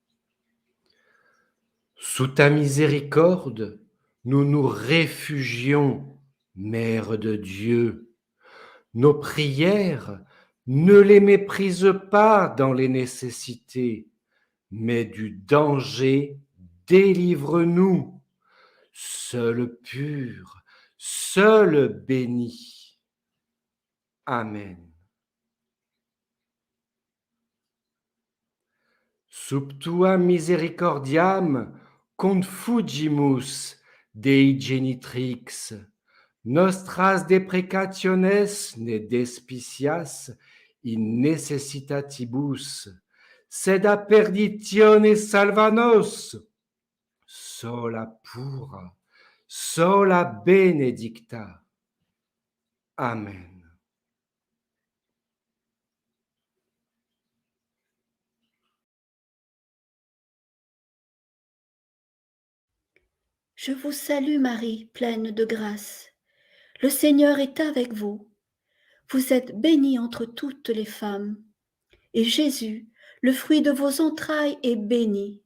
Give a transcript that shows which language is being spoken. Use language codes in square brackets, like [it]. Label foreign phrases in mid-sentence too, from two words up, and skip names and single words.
[fr] Sous ta miséricorde, nous nous réfugions, Mère de Dieu. Nos prières, ne les méprise pas dans les nécessités, mais du danger, délivre-nous. Seul pur, seul béni. Amen. [la] Sub tua misericordiam confugimus Dei genitrix, nostras deprecationes ne despicias in necessitatibus, sed a perditione salva nos. Sola pura, sola benedicta. Amen. [fr] Je vous salue Marie, pleine de grâce. Le Seigneur est avec vous. Vous êtes bénie entre toutes les femmes, et Jésus, le fruit de vos entrailles est béni.